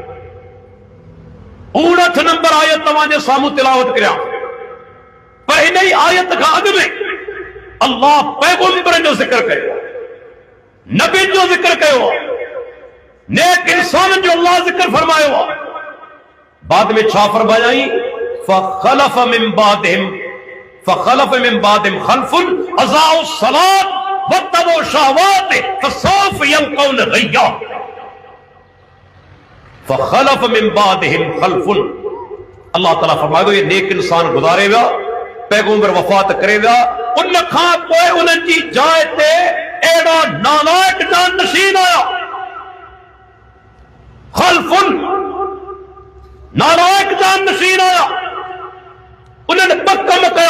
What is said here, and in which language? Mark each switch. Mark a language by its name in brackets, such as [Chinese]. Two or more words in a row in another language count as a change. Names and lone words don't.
[Sindhi] 59 नंबर आयत तव्हांजे साम्हूं तिलावत करियां। पर इन ई आयत खां अॻु में अल्लाह पैगंबरनि जो ज़िक्र कयो, नबियुनि जो ज़िक्र कयो, नेक इंसाननि जो अल्लाह ज़िक्र फरमायो आहे। बाद में छा फरमायाई? [Arabic] فخلف من بعدهم خلف أضاعوا الصلاة واتبعوا الشهوات فسوف يلقون غيا. فخلف من بعدهم خلف, [Sindhi] अल्लाह ताला फरमायो ये नेक इंसान गुज़ारे विया, पैगंबर वफ़ात करे विया, उन खां पोइ उन्हनि जी जाइ ते अहिड़ा नालायक जानशीन आया। खल्फुन, नालायक जानशीन आया। उन्हनि ॿ कम कया।